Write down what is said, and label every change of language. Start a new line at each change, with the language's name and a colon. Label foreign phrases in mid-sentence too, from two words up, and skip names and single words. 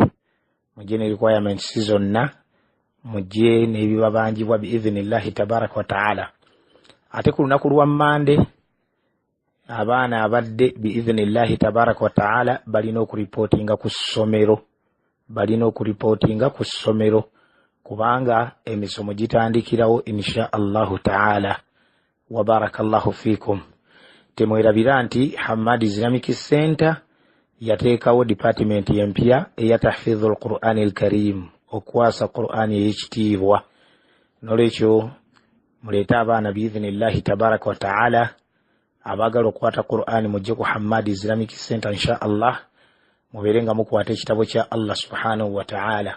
Ganda: Mujje ne requirements zonna, mujje n'ebibabanjibwa
Arabic: بإذن الله تبارك وتعالى.
Ganda: Ate ku lunaku lwa Mande abaana abadde
Arabic: بإذن الله تبارك وتعالى
Ganda: balina okuripotinga ku ssomero, kubanga emisomo gitandikirawo
Arabic: إن شاء الله تعالى. وبارك الله فيكم.
Ganda: Temwerabira nti Hamad Islamic Center yateekawo department empya eya
Arabic: تحفيظ القرآن الكريم,
Ganda: okwasa Qur'an ey'ekitiibwa. Nolwekyo muleeta abaana
Arabic: بإذن الله تبارك وتعالى
Ganda: abaagala okukwata Qur'an mujje ku Hamad Islamic Center
Arabic: إن شاء الله,
Ganda: mubeerenga mukwata ekitabo kya Allah
Arabic: سبحانه وتعالى.